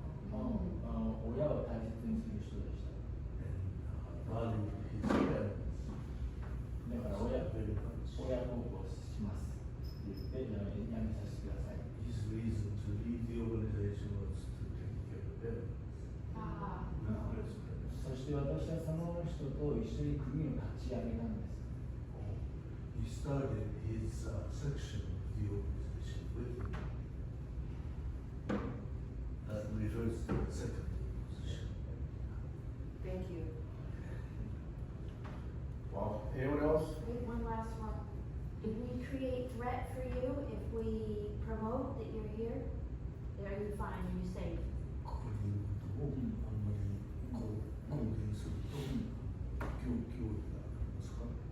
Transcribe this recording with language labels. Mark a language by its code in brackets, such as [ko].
[ja] 親を大切にする人でした。 [en] and valued his parents [ja] だから親 [en] very much. [ja] 孝行しますって言ってやめさせてください。 [en] His reason to leave the organization was to take care of parents. あ [ja] そして私はその人と一緒に組を立ち上げたんです。 [en] He started his section of the organization with him. That refers to the second position. Thank you. Wow. Anyone else? Wait, one last one. If we create threat for you, if we promote that you're here, are you fine? Are you safe? [ja] ここにいることをあんまり公言すると脅威がありますか？